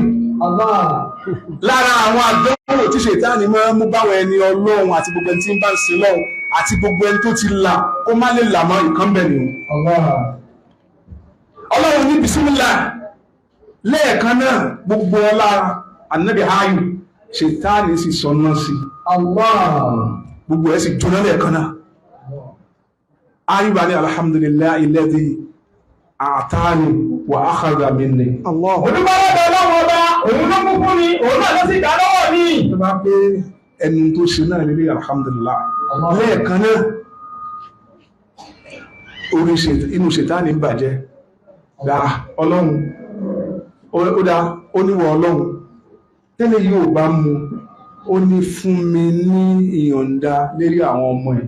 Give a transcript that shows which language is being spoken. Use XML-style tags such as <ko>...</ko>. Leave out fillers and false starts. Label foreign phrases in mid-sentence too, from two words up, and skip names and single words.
<yo>Lára àwọn àdánwò tí ṣètánì máa ń mú báwọn ẹni Ọlọ́run àti gbogbo ẹni tí ń bá ń sin Ọlọ́run àti gbogbo ẹni tó ti là kó má lè là mọ́ nǹkan bẹ̀ ni o. Ọlọ́run ní bisimilá lẹ́ẹ̀kan náà gbogbo ọlá ànábì Ayúbà ṣètánì sì sọ náà sí. Gbogbo ẹ̀ sì jóná lẹ́ẹ̀kan náà. Ayúbà ní</yo> <ar>الحمد لله الذي أعطاني و أخذ مني.</ar> <yo>Olúbọ́lọ́dọ̀ Ọlọ́run ọba, òun ló mú fún mi, òun náà ló sì dá lọ́wọ́ mi. Tó bá pé ẹni tó ṣe náà nílé alhamdulillah. Lẹ́ẹ̀kan náà, inú ṣètánì bàjẹ́. Ọlọ́run, ó níwọ̀ Ọlọ́run, tẹ́lẹ̀ yóò bá mú, ó ní fún mi ní ìyọ̀ǹda lérí àwọn ọmọ ẹ̀.</yo>